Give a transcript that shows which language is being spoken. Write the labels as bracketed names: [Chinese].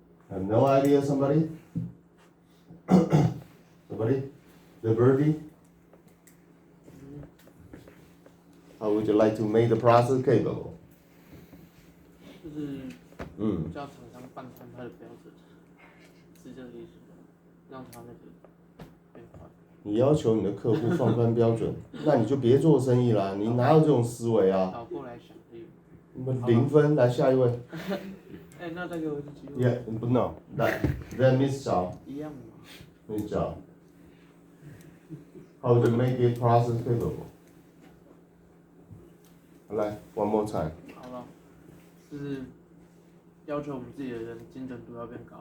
[English] Have no idea, somebody? Somebody? The birdie? How would you like to make the process capable? [Chinese] 就是叫厂商放宽它的标准，是这个意思吗？让它那个变快。你要求你的客户放宽标准，那你就别做生意啦！你哪有这种思维啊？倒过来想可以。 0分，来下一位。哎，那再给我一次机会。 [English] Yeah, no, that Miss Zhao. [Chinese] 一样吗 [English] Miss Zhao. How to make it process capable? 来 one more time. [Chinese] 好了，就是要求我们自己的人精准度要变高。